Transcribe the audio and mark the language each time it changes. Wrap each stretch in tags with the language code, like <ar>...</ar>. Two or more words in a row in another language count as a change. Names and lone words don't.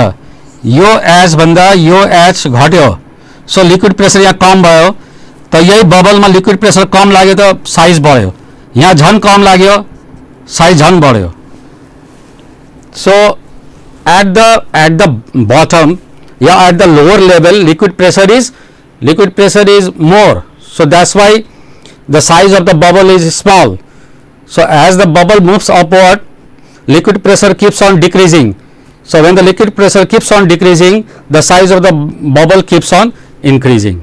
<ne>यो एच भन्दा यो एच घट्यो, सो</ne> <en>liquid pressure</en> <ne>यहाँ कम भयो. त यही बबलमा</ne> <en>liquid pressure</en> <ne>कम लाग्यो त साइज बढ्यो, यहाँ झन कम लाग्यो साइज झन बढ्यो.</ne> <en>So at the bottom या at the lower level liquid pressure is more. So that's why the size of the bubble is small. So as the bubble moves upward, liquid pressure keeps on decreasing. So when the liquid pressure keeps on decreasing, the size of the bubble keeps on increasing.</en>